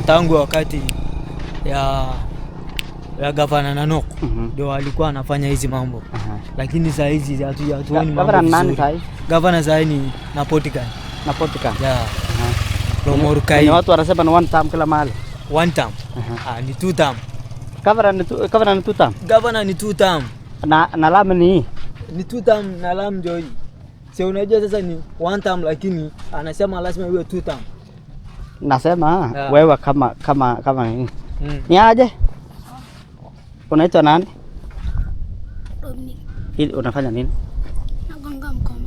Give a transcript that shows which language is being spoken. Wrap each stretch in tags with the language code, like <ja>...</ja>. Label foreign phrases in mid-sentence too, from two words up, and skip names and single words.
<sw>tangu wakati ya Gavana Nanok ndio alikuwa anafanya hizi mambo. Lakini saa hizi hatuoni mambo vizuri. Gavana saa ni Napotikan. Yeah. Ni watu wanasema ni</sw> <en>one term</en> <sw>kila mahali.</sw> <en>One term. Ni two term.</en> <sw>Gavana ni</sw> <en>two term.</en> <sw>Gavana ni</sw> <en>two term.</en> <sw>Na Lam ni</sw> <en>two term</en> <sw>na Lam ndio hii. Sio unajua sasa ni</sw> <en>one term</en> <sw>lakini anasema lazima iwe</sw> <en>two term.</en> <sw>Nasema wewe kama nini? Ni aje? Unaitwa nani? Dominic. Hili unafanya nini? Nagonga mkoma.</sw>